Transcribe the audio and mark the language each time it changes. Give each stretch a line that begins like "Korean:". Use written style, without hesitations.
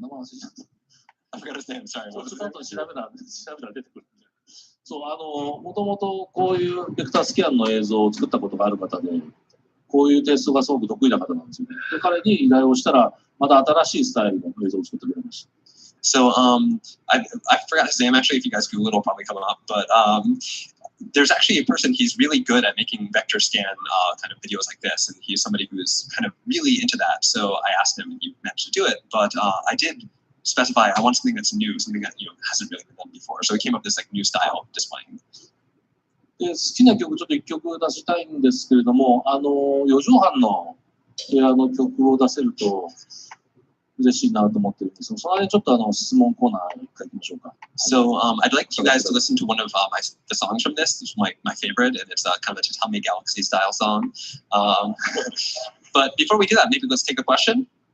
Japanese: 名前忘れちゃった。
English: I forgot his name. Sorry.
Japanese: ちょ
English: What
Japanese: っ
English: was his
Japanese: 後
English: name?
Japanese: で調べたら出てくるんで。そう、もともとこういうベクタースキャンの映像を作ったことがある方で、こういうテイストがすごく得意な方なんですよね。で、彼に依頼をしたら、また新しいスタイルの映像を作ってくれました。
English: So I forgot his name actually. If you guys Google it, it'll probably come up. But there's actually a person. He's really good at making vector scan kind of videos like this, and he's somebody who's kind of really into that. So I asked him, and he managed to do it. But I did specify I want something that's new, something that hasn't really been done before. So he came up with this like new style displaying.
Japanese: で、好きな曲ちょっと1曲出したいんですけれども、四畳半の部屋の曲を出せると嬉しいなと思ってるんですけど、その間にちょっと質問コーナーに行きましょうか。
English: So I'd like you guys to listen to one of the songs from this. It's my favorite, and it's kind of a Tatami Galaxy style song. But before we do that, maybe let's take a question.